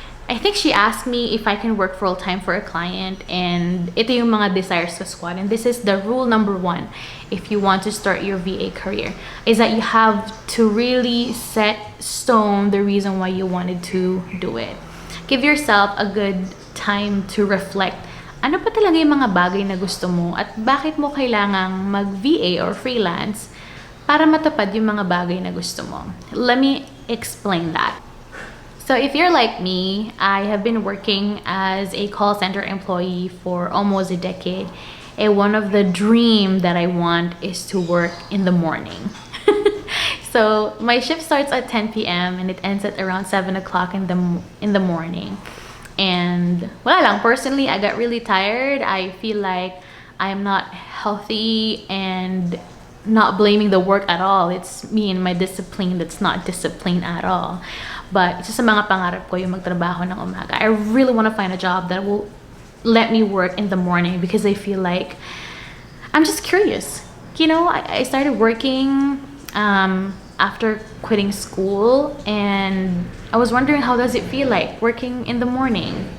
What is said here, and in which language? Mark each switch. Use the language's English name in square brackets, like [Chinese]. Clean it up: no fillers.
[English] I think she asked me if I can work full-time for a client, and [Filipino] ito yung mga desires ko, squad. [English] And this is the rule number 1 if you want to start your VA career, is that you have to really set stone the reason why you wanted to do it. Give yourself a good time to reflect. [Filipino] Ano pa talaga yung mga bagay na gusto mo, at bakit mo kailangang mag-VA or freelance para matupad yung mga bagay na gusto mo? [English] Let me explain that. So if you're like me, I have been working as a call center employee for almost a decade, and one of the dream that I want is to work in the morning. So my shift starts at 10 p.m. and it ends at around 7 o'clock in the morning. And [Filipino] wala lang, [English] personally, I got really tired. I feel like I'm not healthy, and not blaming the work at all. It's me and my discipline that's not discipline at all. [Filipino] But isa sa mga pangarap ko yung magtrabaho ng umaga. [English] I really want to find a job that will let me work in the morning because I feel like I'm just curious. You know, I started working after quitting school, and I was wondering how does it feel like working in the morning.